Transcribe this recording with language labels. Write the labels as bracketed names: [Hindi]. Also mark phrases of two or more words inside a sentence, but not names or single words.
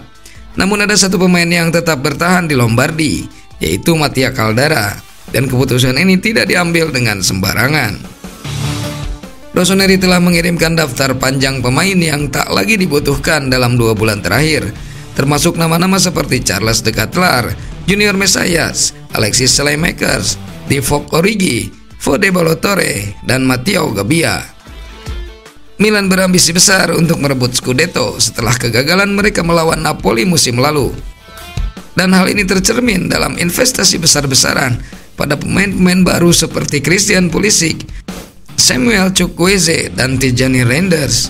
[Indonesian] Namun ada satu pemain yang tetap bertahan di Lombardi, yaitu Mattia Caldara, dan keputusan ini tidak diambil dengan sembarangan. Rossoneri telah mengirimkan daftar panjang pemain yang tak lagi dibutuhkan dalam 2 bulan terakhir, termasuk nama-nama seperti Charles De Ketelaere, Junior Messias, Alexis Saelemaekers, Divock Origi, Fode Ballo-Touré, dan Matteo Gabbia. Milan berambisi besar untuk merebut Scudetto setelah kegagalan mereka melawan Napoli musim lalu. Dan hal ini tercermin dalam investasi besar-besaran pada pemain-pemain baru seperti Christian Pulisic, Samuel Chukwueze, dan Tijani Reinders.